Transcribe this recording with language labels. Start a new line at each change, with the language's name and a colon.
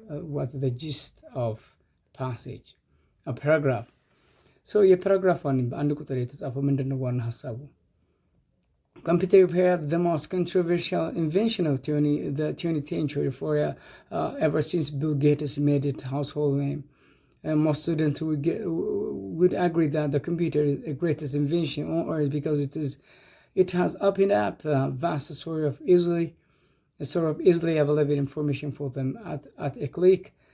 English: What's the gist of passage? A paragraph.
Amharic: So የፓራግራፍ አንድ ቁጥር የተጻፈው ምንድነው ዋና ሀሳቡ?
English: Computer perhaps the most controversial invention of the 20th century for ever since Bill Gates made it household name. Most students would agree that the computer is the greatest invention on earth because it has opened up a vast sort of easily available information for them at a click.